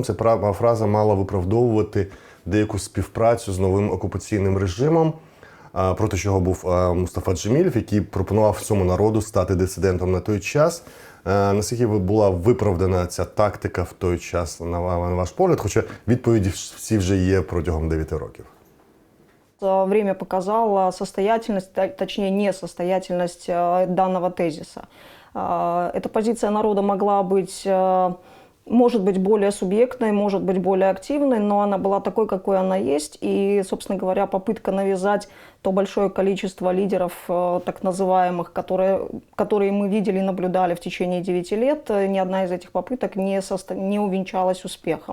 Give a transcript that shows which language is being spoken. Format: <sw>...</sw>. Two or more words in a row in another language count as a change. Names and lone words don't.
<uk>Ця фраза мала виправдовувати деяку співпрацю з новим окупаційним режимом, проти чого був Мустафа Джемілєв, який пропонував всьому народу стати дисидентом на той час. Наскільки була виправдана ця тактика в той час, на ваш погляд, хоча відповіді всі вже є протягом 9 років?</uk> <ru>Время показало состоятельность, точнее несостоятельность данного тезиса. Эта позиция народа могла быть, может быть, более субъектной, может быть, более активной, но она была такой, какой она есть. И, собственно говоря, попытка навязать то большое количество лидеров, так называемых, которые мы видели и наблюдали в течение 9 лет, ни одна из этих попыток не увенчалась успехом.</ru>